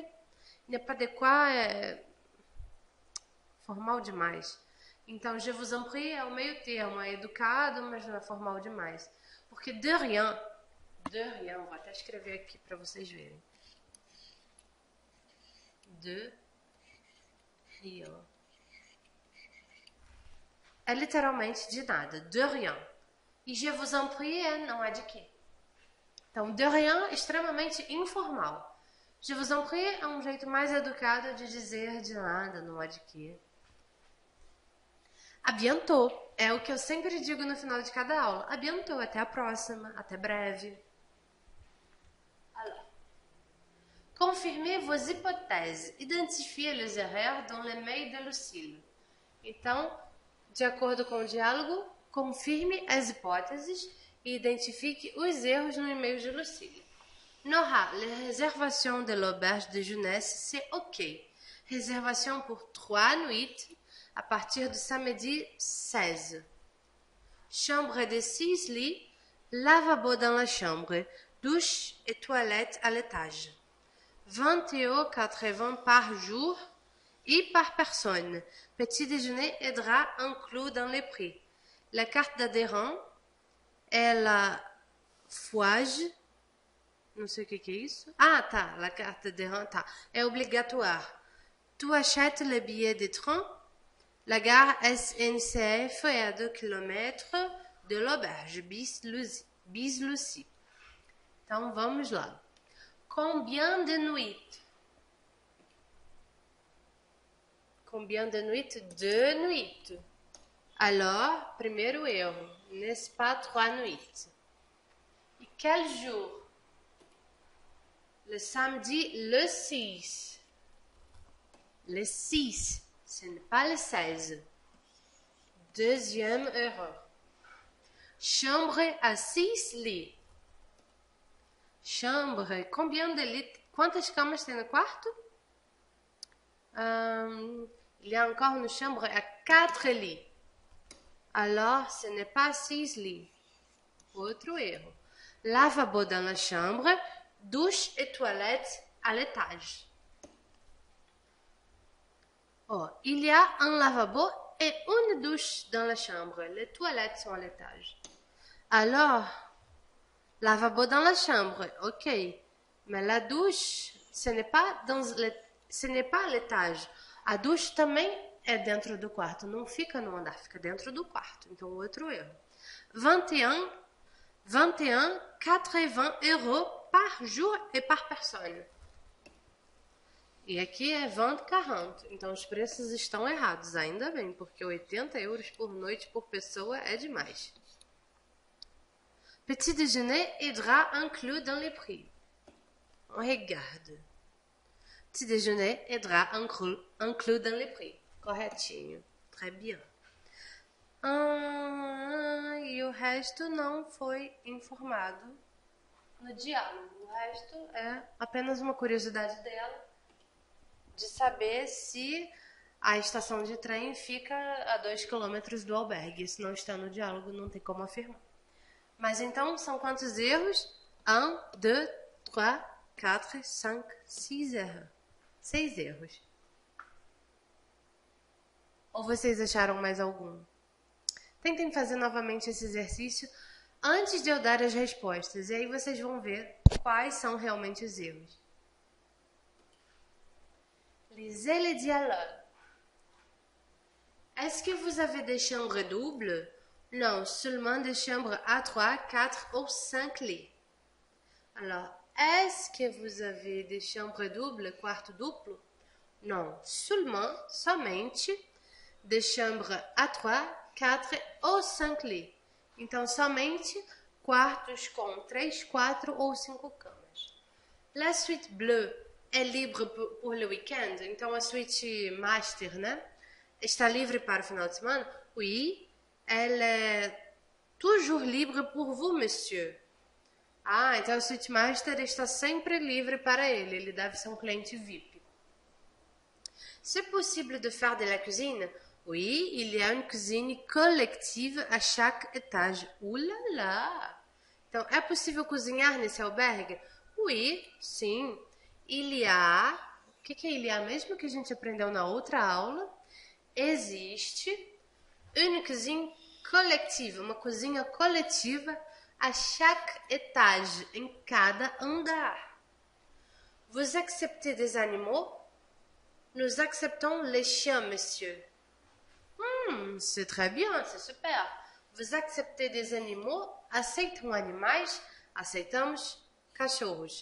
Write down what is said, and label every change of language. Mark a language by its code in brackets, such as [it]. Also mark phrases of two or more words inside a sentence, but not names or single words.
[fr] Il n'y a pas de quoi [pt] é formal demais. Então, [fr] je vous en prie [pt] é o meio termo, é educado, mas não é formal demais. Porque [fr] de rien, [pt] vou até escrever aqui para vocês verem. [fr] De rien. [pt] É literalmente de nada, [fr] de rien. [pt] E [fr] je vous en prie [pt] é não é de quê. Então, [fr] de rien, [pt] extremamente informal. [fr] Je vous en prie [pt] é um jeito mais educado de dizer de nada, não é de quê. [fr] A bientôt [pt] é o que eu sempre digo no final de cada aula. [fr] A bientôt, [pt] até a próxima, até breve. [fr] Alors, confirmez vos hypothèses. Identifiez les erreurs dans les mails de Lucille. [pt] Então, de acordo com o diálogo, confirme as hipóteses e identifique os erros no e-mail de Lucille. [fr] Nora, les réservations de l'auberge de jeunesse, c'est OK. Réservation pour 3 nuits à partir du samedi 16. Chambre de 6 lits, lavabo dans la chambre, douche et toilette à l'étage. 21,80 par jour et par personne. Petit déjeuner et drap inclus dans les prix. La carte d'adhérent é la Fouage. [pt] Não sei o que é isso. Ah, tá. [fr] La carte d'adhérent, [pt] tá. É obrigatoire. [fr] Tu achètes le billet de train? La gare SNCF est à 2 km de l'auberge bis Lucie. [pt] Então, vamos lá. [fr] Combien de nuits? Combien de nuits? 2 nuits. Alors, [pt] primeiro erro. [fr] N'est-ce pas 3 nuits? E quel jour? Le samedi, le 6. Le 6, ce n'est pas le 16. Deuxième erreur. Chambre à 6 lits. Chambre, combien de lits? [pt] Quantas camas tem no quarto? [fr] Il y a encore une chambre à 4 lits. Alors, ce n'est pas 6 lits. [pt] Outro erro. [fr] Lavabo dans la chambre, douche et toilette à l'étage. Oh, il y a un lavabo et une douche dans la chambre. Les toilettes sont à l'étage. Alors, lavabo dans la chambre, ok. Mais la douche, ce n'est pas à l'étage. [pt] A douche também é dentro do quarto. Não fica no andar, fica dentro do quarto. Então, outro erro. [fr] 21, 80 euros par jour et par personne. [pt] E aqui é 20, 40. Então, os preços estão errados. Ainda bem, porque 80 euros por noite por pessoa é demais. [fr] Petit déjeuner et drap inclus dans les prix. On regarde. Petit déjeuner et drap inclus dans les prix. Corretinho. Très bien. [pt] E o resto não foi informado no diálogo. O resto é apenas uma curiosidade dela de saber se a estação de trem fica a 2 km do albergue. Isso não está no diálogo, não tem como afirmar. Mas então, são quantos erros? 1, 2, 3, 4, 5, 6 erros. 6 erros. Ou vocês acharam mais algum? Tentem fazer novamente esse exercício antes de eu dar as respostas. E aí vocês vão ver quais são realmente os erros. [fr] Lisez les dialogues. Est-ce que vous avez des chambres doubles? Non, seulement des chambres à 3, 4 ou 5 lits. Alors, est-ce que vous avez des chambres doubles, [pt] quarto duplo? Non, somente, [fr] des chambres à 3, 4 ou 5 lits. [pt] Então, somente quartos com 3, 4 ou 5 camas. [fr] La suite bleue é libre pour le week-end. [pt] Então, a suite master, né? Está livre para o final de semana? [fr] Oui, elle est toujours libre pour vous, monsieur. [pt] Ah, então a suite master está sempre livre para ele. Ele deve ser um cliente VIP. [fr] C'est possible de faire de la cuisine? Oui, il y a une cuisine collective à chaque étage. Ouh là là! [pt] Então, é possível cozinhar nesse albergue? [fr] Oui, sim. Il y a... [pt] O que é [fr] il y a [pt] mesmo que a gente aprendeu na outra aula? [fr] Existe une cuisine collective, [pt] uma cozinha coletiva [fr] à chaque étage, [pt] em cada andar. [fr] Vous acceptez des animaux? Nous acceptons les chiens, monsieur. C'est très bien, c'est super. Vous acceptez des animaux? [pt] Aceitam animais? Aceitamos cachorros.